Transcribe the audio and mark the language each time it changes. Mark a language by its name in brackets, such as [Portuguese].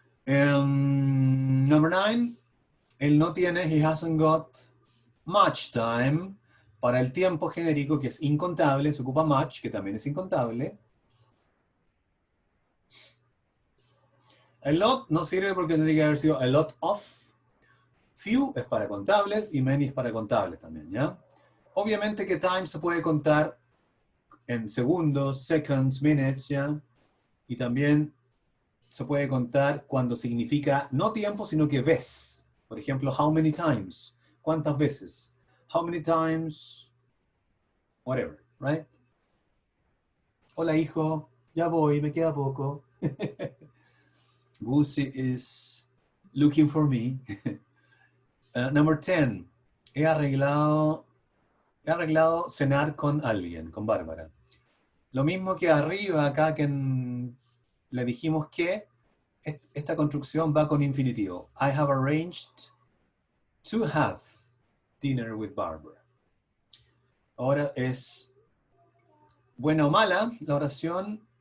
[English] Number 9, [Spanish] él no tiene, [English] he hasn't got much time. [Spanish] Para el tiempo genérico, que es incontable, se ocupa much, que también es incontable. A lot no sirve porque tendría que haber sido a lot of. Few es para contables y many es para contables también, ¿ya? Obviamente que time se puede contar en segundos, seconds, minutes, ¿ya? Y también se puede contar cuando significa no tiempo, sino que vez. Por ejemplo, [English] how many times? [Spanish] ¿Cuántas veces? [English] How many times? Whatever, right? [Spanish] Hola, hijo. Ya voy, me queda poco. [English] Goosey is looking for me. Number 10. [Spanish] He arreglado cenar con alguien, con Bárbara. Lo mismo que arriba, acá que le dijimos que esta construcción va con infinitivo. [English] I have arranged to have dinner with Barbara. [Spanish] Ahora es buena o mala la oración.